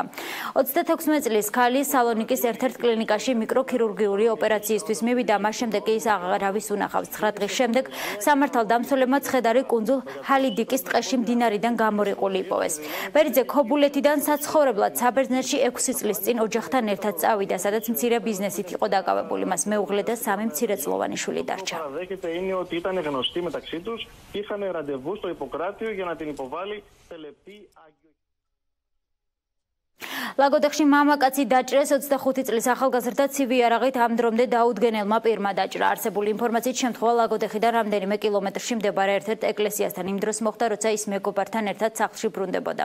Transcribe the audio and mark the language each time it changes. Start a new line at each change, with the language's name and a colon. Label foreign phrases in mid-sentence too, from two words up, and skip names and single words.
Georgian: 36 წლის ქალი სალონიკის ერთ-ერთ კლინიკაში მიკროქირურგიული ოპერაციისთვის მივიდა, მას შემდეგ კი ის აღარავის უნახავს. 9 დღის შემდეგ სამართალდამცველებმა ცხედარი კუნძულ ჰალიდიკის ტყეში მდინარიდან გამორიყული იპოვეს. ბერიძე ქობულეთიდან საცხოვრებლად საბერძნეთში 6 წლის წინ ოჯახთან ერთად წავიდა, სადაც მცირე ბიზნესით იყო დაკავებული. მას მეუღლე და 3 მცირეწლოვანი შვილი დარჩა.
Greek: είναι ότι ήταν γνωστοί μεταξύ τους, είχαν ραντεβού στο Ιπποκράτιο για να την υποβάλει σε λεπτή
Georgian: ლაგოდეხში მამაკაცი დაჭრეს 25 წლის ახალგაზრდა ცივი იარაღით ამ დრომდე დაუდგენელმა პირმა დაჭრა. არსებული ინფორმაციით შემთხვევა ლაგოდეხიდან რამდენიმე კილომეტრში მდებარე ერთ-ერთ ეკლესიასთან იმ დროს მოხდა, როცა ის მეგობართან ერთად სახლში ბრუნდებოდა.